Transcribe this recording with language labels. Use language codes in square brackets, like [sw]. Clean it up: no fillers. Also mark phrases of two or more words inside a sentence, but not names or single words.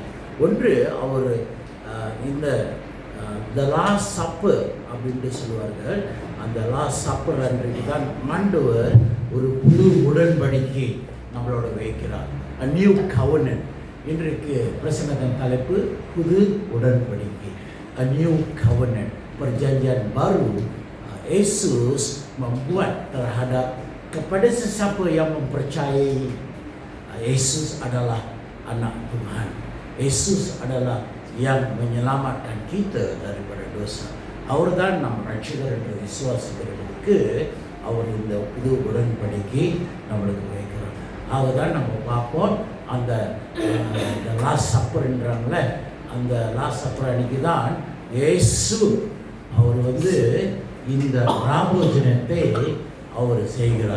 [ta] ஒன்று, அவர் இந்த [en] the last supper [ta] அப்படின்ட்டு சொல்லுவார்கள். அந்த [en] last supper [ta] அன்றைக்கு தான் ஆண்டவர் ஒரு புது உடன்படிக்கை நம்மளோட வைக்கிறார். [en] a new covenant. [ta] இன்றைக்கு பிரசங்கத்தின் தலைப்பு புது உடன்படிக்கை, [en] a new covenant, [ms] perjanjian baru. Yesus membuat terhadap kepada sesiapa yang mempercayai Yesus adalah anak Tuhan. Yesus adalah yang menyelamatkan kita daripada dosa. [ta] அவர்தான் நம் ரட்சகர் என்று விசுவாசிக்கிறவர்களுக்கு அவர் இந்த புது உடன்படிக்கை நம்மளுக்கு வைக்கிறார். அவர்தான் நம்ம பார்ப்போம். அந்த லாஸ்ட் சப்பர்ன்றாங்கள, அந்த [en] last supper [ta] அன்னைக்கு தான் இயேசு அவர் வந்து இந்த ராபோஜனத்தை அவர் செய்கிறார்.